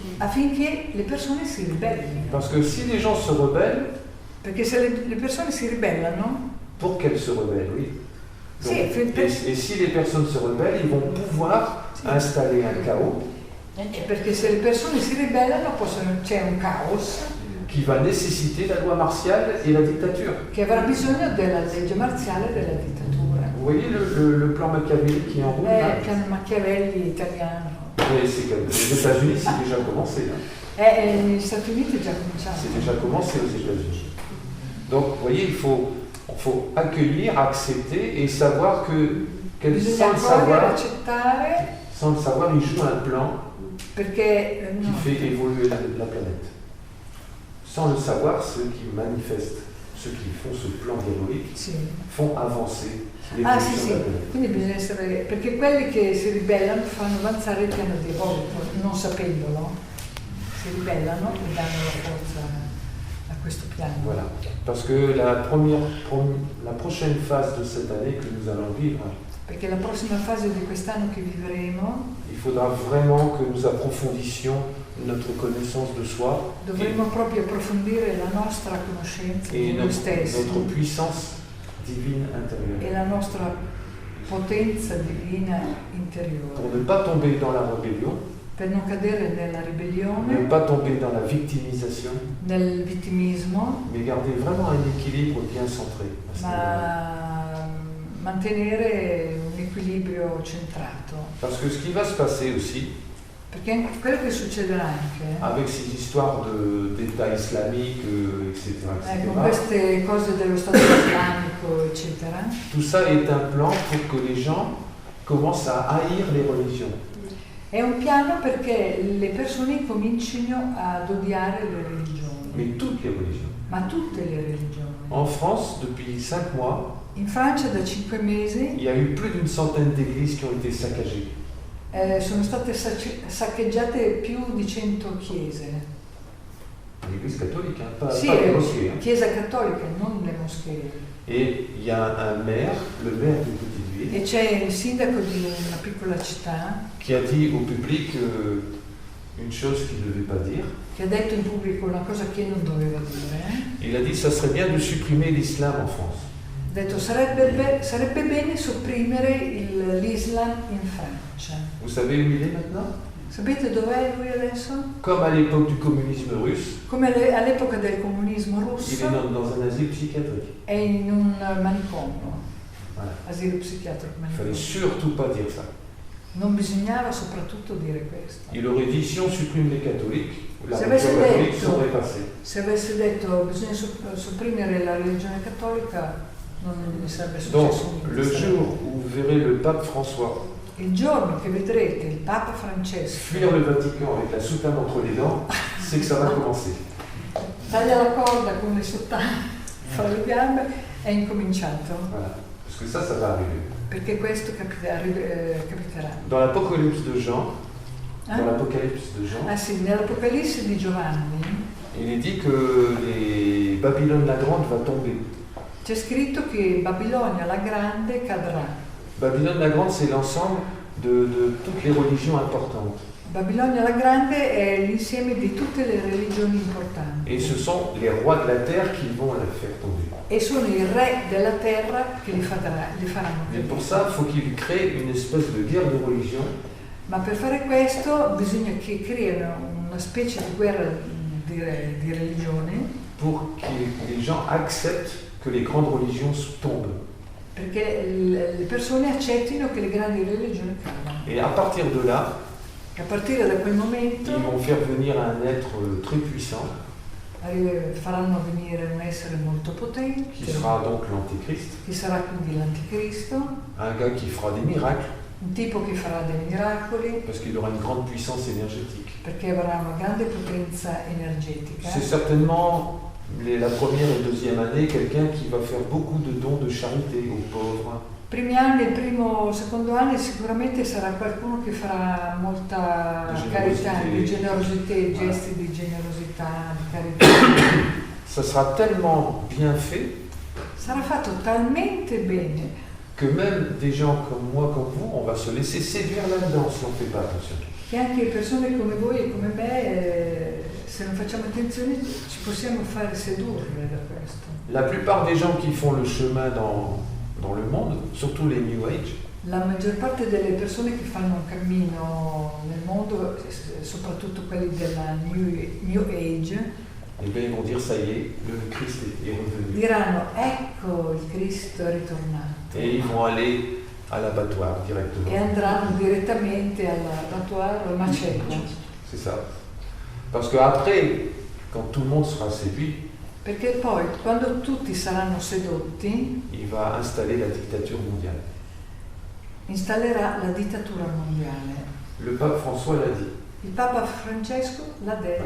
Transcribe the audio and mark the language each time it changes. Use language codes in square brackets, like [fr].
[it] affinché le persone si ribellino? [fr] Parce que si les gens se rebellent, [it] Perché se le persone si ribellano, [fr] pour qu'elles se rebellent, oui. Donc, [it] sì, [fr] et si les personnes se rebellent, ils vont pouvoir installer un chaos [it] perché se le persone si ribellano c'è un caos [fr] qui va nécessiter la loi martiale et la dictature. [it] che avrà bisogno della legge marziale e della dittatura. [fr] Vous voyez le plan Machiavelli qui est en route là [it] Piano Machiavelli italiano. [fr] Mais les États-Unis, c'est déjà commencé. Hein. [it] Negli Stati Uniti è già cominciato. [fr] C'est déjà commencé aux États-Unis. Donc, vous voyez, il faut accueillir, accepter et savoir que [it] Bisogna accogliere, accettare, [fr] sans le savoir, il joue un plan [it] perché [fr] qui fait évoluer la planète. Sans le savoir, ceux qui manifestent, ceux qui font ce plan héroïque, [it] sì. [fr] font avancer [it] Sì, [fr] l'évolution [it] sì, [fr] de la planète. [it] quindi bisogna essere, perché quelli che si ribellano fanno avanzare il piano diabolico, non sapendolo, si ribellano e danno la forza a questo piano. [fr] Voilà. Parce que la prochaine phase de cette année que nous allons vivre, [it] Perché la prossima fase di quest'anno che vivremo, [fr] il faudra vraiment que nous approfondissions notre connaissance de soi [it] dovremo proprio approfondire la nostra conoscenza [fr] et [it] di noi stessi [fr] notre puissance divine [it] e [fr] intérieure. [it] la nostra potenza divina [fr] Pour [it] interiore, [fr] ne pas tomber dans la rébellion, [it] per non cadere nella [fr] ne [it] ribellione, [fr] pas tomber dans la victimisation, [it] nel vittimismo, [fr] mais garder vraiment un équilibre bien centré. À ce niveau-là. [it] ma mantenere un equilibrio centrato. [fr] Parce que ce qui va se passer aussi, [it] Perché anche quello che succederà anche [fr] avec ces histoires d'État islamique, etc., [it] con etc., queste cose dello Stato islamico, eccetera, [fr] tout ça est un plan pour que les gens commencent à haïr les religions. [it] è un piano perché le persone comincino ad odiare le religioni, [fr] Mais toutes les religions. [it] ma tutte le religioni. [fr] En France, depuis 5 mois, [it] In Francia da 5 mesi [fr] il y a eu plus d'une centaine d'églises qui ont été saccagées. [it] sono state saccheggiate più di 100 chiese. [fr] L'église catholique, hein, pas [it] Sì, [fr] les mosquées. Hein. [it] chiesa cattolica, non le moschee. [fr] Et il y a un maire, le maire d'une petite ville, [it] E c'è il sindaco di una piccola città [fr] qui a dit au public une chose qu'il ne devait pas dire. [it] che ha detto in pubblico una cosa che non doveva dire. [fr] Il a dit ça serait bien de supprimer l'islam en France. [it] Ha detto sarebbe bene sopprimere l'Islam in Francia. [fr] Vous savez où il est maintenant? [it] Sapete dov'è lui adesso? [fr] Comme à l'époque du communisme russe, [it] Come all'epoca del comunismo [fr] il [it] russo, [fr] est dans un asile psychiatrique. [it] è in un manicomio, [fr] Voilà. [it] asilo psichiatrico [fr] Il fallait [it] manicomio. [fr] surtout pas dire ça. [it] Non bisognava soprattutto dire questo. [fr] Il aurait dit si on supprime les catholiques, la [it] Se [fr] religion [it] avesse [fr] catholique [it] detto- [fr] serait passée. [it] Se avesse detto bisogna sopprimere la religione cattolica, non ne sarebbe [fr] Donc, [it] successo [fr] le [it] niente. [fr] jour où vous verrez le pape François [it] Il giorno che vedrete il Papa Francesco [fr] fuir le Vatican avec la soutane entre les dents, c'est que ça va commencer. [it] taglia la corda con le sottane fra le gambe, è incominciato, [fr] Voilà. Parce que ça va arriver. [it] perché questo capiterà. [fr] Dans l'Apocalypse de Jean, Ah? dans l'Apocalypse de Jean, [it] Ah sì, nell'Apocalisse di Giovanni [fr] il est dit que Babylone la Grande va tomber. [it] c'è scritto che Babilonia la Grande cadrà. [fr] Babylone la Grande, c'est l'ensemble de toutes les religions importantes. [it] Babilonia la Grande è l'insieme di tutte le religioni importanti [fr] Et ce sont les rois de la terre qui vont la faire tomber. [it] e sono i re della terra che li faranno [fr] Mais pour [it] cadere. [fr] ça, il faut qu'il crée une espèce de guerre de religion [it] Ma per fare questo bisogna che creino una specie di guerra di religione, [fr] pour que les gens acceptent que les grandes religions tombent. [it] perché le persone accettino che le grandi religioni cadano. [fr] Et à partir de là, [it] A partire da quel momento [fr] ils vont faire venir un être très puissant, [it] faranno venire un essere molto potente, [fr] qui sera donc l'Antéchrist, [it] che sarà quindi l'anticristo, [fr] un gars qui fera des miracles, [it] un tipo che farà dei miracoli, [fr] parce qu'il aura une grande puissance énergétique. [it] perché avrà una grande potenza energetica. [fr] C'est certainement la première et deuxième année quelqu'un qui va faire beaucoup de dons de charité aux pauvres. [it] Primi anni, il primo, secondo anno sicuramente sarà qualcuno che farà molta Di carità, generosità. di generosità, [fr] Voilà. [it] gesti di generosità, di carità. [fr] Ça sera tellement bien fait [it] Sarà fatto talmente bene [fr] que même des gens comme moi, comme vous, on va se laisser séduire là-dedans si on ne fait pas attention. [it] che anche persone come voi e come me, se non facciamo attenzione, ci possiamo fare sedurre da questo. [fr] La plupart des gens qui font le chemin dans le monde, surtout les New Age, [it] La maggior parte delle persone che fanno un cammino nel mondo, soprattutto quelli della New Age, [fr] eh bien, ils vont dire ça y est, le Christ est revenu. [it] diranno ecco il Cristo è ritornato [fr] Et ils vont aller à l'abattoir directement. [it] e andranno direttamente all'abattoir, al macello. [fr] C'est ça. Parce qu'après, quand tout le monde sera séduit, [it] Perché poi, quando tutti saranno sedotti, [fr] il va installer la dictature mondiale. [it] installerà la dittatura mondiale. [fr] Le pape François l'a dit. [it] Il Papa Francesco l'ha detto.